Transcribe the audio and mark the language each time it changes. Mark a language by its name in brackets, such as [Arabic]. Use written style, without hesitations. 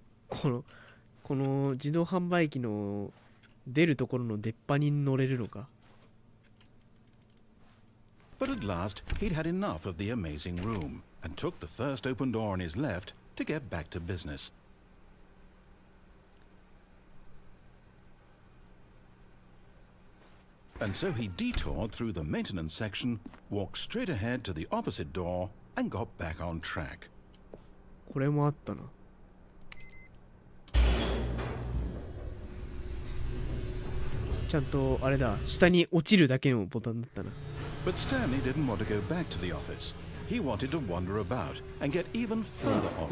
[Japanese] この自動販売機の出るところの出っ歯に乗れるのか。 [English] But at last, he'd had enough of the amazing room and took the first open door on his left to get back to business. And so he detoured through the maintenance section, walked straight ahead to the opposite door, and got back on track. [Japanese] これもあったな。ちゃんとあれだ、下に落ちるだけのボタンだったな。 [English] But Stanley didn't want to go back to the office. He wanted to wander about and get even further off